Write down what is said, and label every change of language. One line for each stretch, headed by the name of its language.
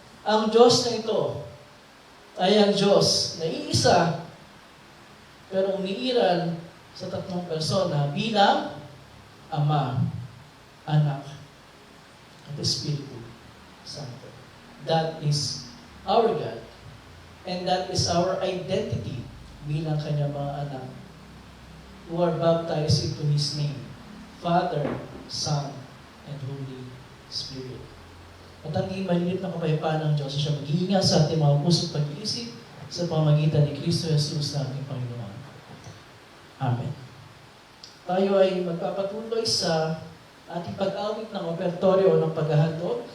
Filipino: Ang Diyos na ito ay ang Diyos na iisa pero umiiral sa tatlong persona bilang Ama, Anak, at Espiritu Santo.
English: That is our God. And that is our identity
Filipino: bilang kanyang mga anak
English: who are baptized into His name, Father, Son, and Holy Spirit.
Filipino: At ang maliit na kapayapaan ng Diyos siya mag-iingat sa ating mga puso't pag-iisip sa pamamagitan ni Kristo Jesus na ating Panginoon. Amen. Tayo ay magpapatuloy sa ating pag-awit ng opertoryo o ng paghahandog.